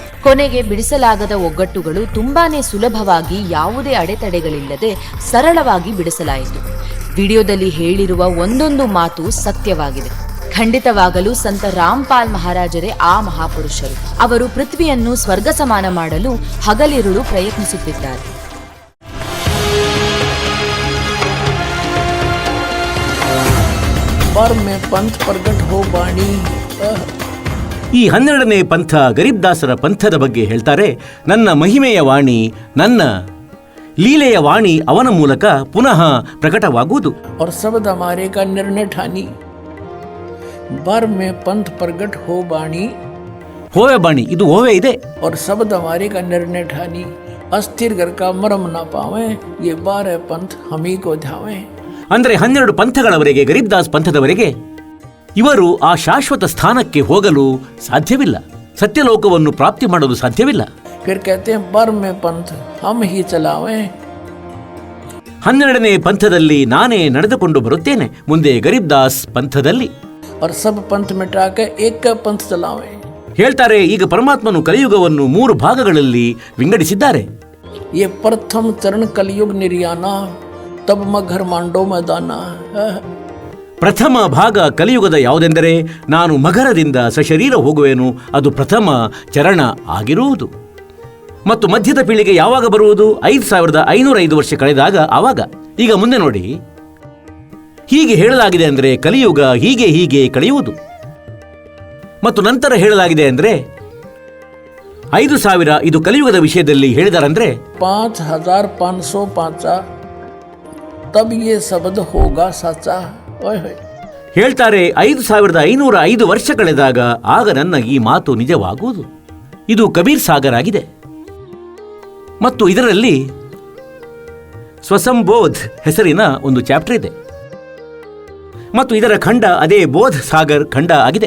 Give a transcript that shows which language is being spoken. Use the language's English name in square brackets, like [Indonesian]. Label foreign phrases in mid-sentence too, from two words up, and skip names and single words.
[Kannada] ಕೊನೆಗೆ ಬಿಡಿಸಲಾಗದ ಒಗ್ಗಟ್ಟುಗಳು ತುಂಬಾನೇ ಸುಲಭವಾಗಿ, ಯಾವುದೇ ಅಡೆತಡೆಗಳಿಲ್ಲದೆ ಸರಳವಾಗಿ ಬಿಡಿಸಲಾಯಿತು. ವಿಡಿಯೋದಲ್ಲಿ ಹೇಳಿರುವ ಒಂದೊಂದು ಮಾತು ಸತ್ಯವಾಗಿದೆ. ಖಂಡಿತವಾಗಲೂ ಸಂತ ರಾಮ್ಪಾಲ್ ಮಹಾರಾಜರೇ ಆ ಮಹಾಪುರುಷರು. ಅವರು ಪೃಥ್ವಿಯನ್ನು ಸ್ವರ್ಗ ಸಮಾನ ಮಾಡಲು ಹಗಲಿರುಳು ಪ್ರಯತ್ನಿಸುತ್ತಿದ್ದಾರೆ. [Hindi] पर में पंथ प्रगट हो बाणी. [Kannada] ಈ 12ನೇ ಪಂಥ ಗರೀಬ್ ದಾಸರ ಪಂಥದ ಬಗ್ಗೆ ಹೇಳ್ತಾರೆ. ನನ್ನ ಮಹಿಮೆಯ ವಾಣಿ, ನನ್ನ ಲೀಲೆಯ ವಾಣಿ ಅವನ ಮೂಲಕ ಪುನಃ ಪ್ರಕಟವಾಗುವುದು. [Hindi] और शब्द हमारे का निर्णय ठानी. बर में पंथ प्रगट हो बाणी. होवे बाणी, [Kannada] ಇದು ಹೋವೆ ಇದೆ. [Hindi] और शब्द हमारे का निर्णय ठानी. अस्थिर घर का मरम ना पावे, ये 12 पंथ हम ही को ध्यावे. [Kannada] ಅಂದರೆ 12 ಪಂಥಗಳವರೆಗೆ, ಗರೀಬ್ ದಾಸ್ ಪಂಥದವರೆಗೆ ಇವರು ಆ ಶಾಶ್ವತ ಸ್ಥಾನಕ್ಕೆ ಹೋಗಲು ಸಾಧ್ಯವಿಲ್ಲ, ಸತ್ಯಲೋಕವನ್ನು ಪ್ರಾಪ್ತಿ ಮಾಡಲು ಸಾಧ್ಯವಿಲ್ಲ. [Hindi] फिर कहते हैं बर में पंथ हम ही चलावे. [Kannada] 12ನೇ ಪಂಥದಲ್ಲಿ ನಾನೇ ನಡೆದುಕೊಂಡು ಬರುತ್ತೇನೆ, ಮುಂದೆ ಗರೀಬ್ ದಾಸ್ ಪಂಥದಲ್ಲಿ. [Hindi] और सब पंथ मिटा के एक पंथ चलावे. [Kannada] ಹೇಳ್ತಾರೆ, ಈಗ ಪರಮಾತ್ಮನು ಕಲಿಯುಗವನ್ನು 3 ಭಾಗಗಳಲ್ಲಿ ವಿಂಗಡಿಸಿದ್ದಾರೆ. [Hindi] ये प्रथम चरण कलयुग निर्याना, तब मघर मांडो मैदाना. [Kannada] ಪ್ರಥಮ ಭಾಗ ಕಲಿಯುಗದ ಯಾವುದೆಂದರೆ, ನಾನು ಮಗರದಿಂದ ಸಶರೀರ ಹೋಗುವೆನು, ಅದು ಪ್ರಥಮ ಚರಣ ಆಗಿರುವುದು. ಮತ್ತು ಮಧ್ಯದ ಪೀಳಿಗೆ ಯಾವಾಗ ಬರುವುದು? 5505 ವರ್ಷ ಕಳೆದಾಗ ಆವಾಗ. ಈಗ ಮುಂದೆ ನೋಡಿ, ಹೀಗೆ ಹೇಳಲಾಗಿದೆ ಅಂದರೆ ಕಲಿಯುಗ ಹೀಗೆ ಕಳೆಯುವುದು. ಮತ್ತು ನಂತರ ಹೇಳಲಾಗಿದೆ ಅಂದರೆ 5000 ಇದು ಕಲಿಯುಗದ ವಿಷಯದಲ್ಲಿ ಹೇಳಿದಾರಂದ್ರೆ [Hindi] 5505 तब ये शब्द होगा साचा. [Kannada] ಹೇಳ್ತಾರೆ, 5505 ವರ್ಷ ಕಳೆದಾಗ ಆಗ ನನ್ನ ಈ ಮಾತು ನಿಜವಾಗುವುದು. ಇದು ಕಬೀರ್ ಸಾಗರ್ ಆಗಿದೆ. ಮತ್ತು ಇದರಲ್ಲಿ ಸ್ವಸಂಬೋಧ್ ಹೆಸರಿನ ಒಂದು ಚಾಪ್ಟರ್ ಇದೆ. ಮತ್ತು ಇದರ ಖಂಡ ಅದೇ ಬೋಧ್ ಸಾಗರ್ ಖಂಡ ಆಗಿದೆ.